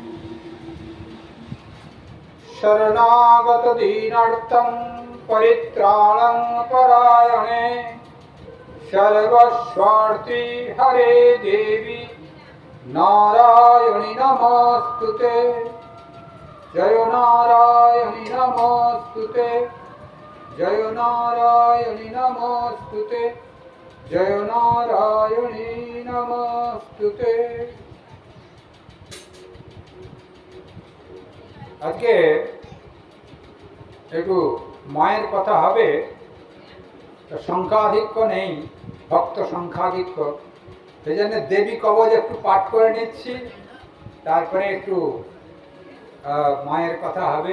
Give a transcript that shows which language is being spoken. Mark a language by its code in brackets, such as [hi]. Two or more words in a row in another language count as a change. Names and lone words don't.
[sa] शरणागत दीनार्तं परित्राणं परायणे सर्वस्वार्थी हरे देवी नारायणि नमोस्तुते। जय नारायणि नमोस्तुते। जय नारायणि नमोस्तुते। जय नारायणी नमस्तुते। [bn] আজকে একটু মায়ের কথা হবে। সংখ্যাধিক্য নেই, ভক্ত সংখ্যাধিক্য, সেই জন্য দেবী কবচ একটু পাঠ করে নিচ্ছি, তারপরে একটু মায়ের কথা হবে।